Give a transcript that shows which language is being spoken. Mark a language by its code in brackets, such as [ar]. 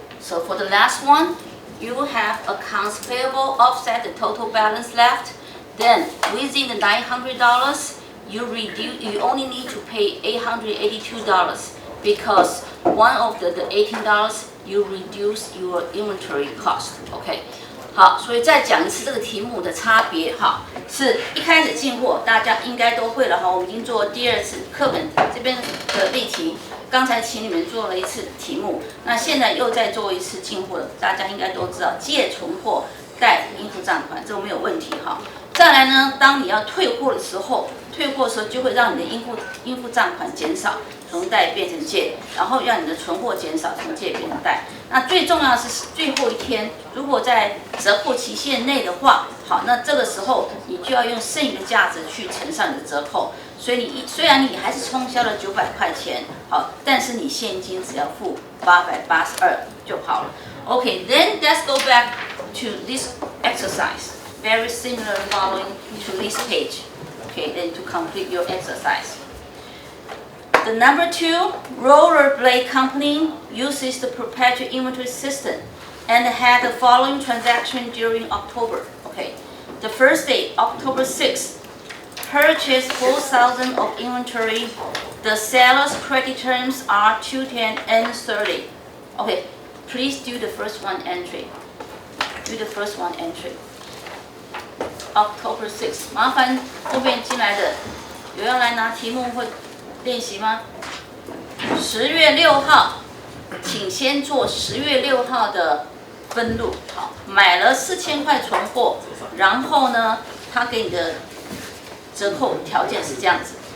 [en] So for the last one, you have accounts payable offset the total balance left. Then within the $900, you only need to pay $882 because one of the $18 you reduce your inventory cost. Okay. [zh] 好，所以再讲一次这个题目的差别哈，是一开始进货大家应该都会了哈，我们已经做第2次课本这边的例题，刚才请你们做了一次题目，那现在又再做一次进货的，大家应该都知道借存货贷应付账款，这个没有问题哈。再来呢，当你要退货的时候，就会让你的应付账款减少，从贷变成借，然后让你的存货减少，从借变成贷。那最重要的是最后一天，如果在折扣期限内的话，好，那这个时候你就要用剩余的价值去乘上你的折扣。所以虽然你还是冲销了900块钱，好，但是你现金只要付882就好了。 [en] Okay, then let's go back to this exercise. Very similar following to this page. Okay, then to complete your exercise. The number 2, rollerblade company uses the perpetual inventory system and had the following transaction during October. Okay, the first day, October 6th, purchased 4,000 of inventory. The seller's credit terms are 210 and 30. Okay, please do the first one entry. Do the first one entry. October 6th. [zh] 麻烦后面进来的有要来拿题目或练习吗？10月6号，请先做10月6号的分录。好，买了4000块存货，然后呢，他给你的折扣条件是这样子。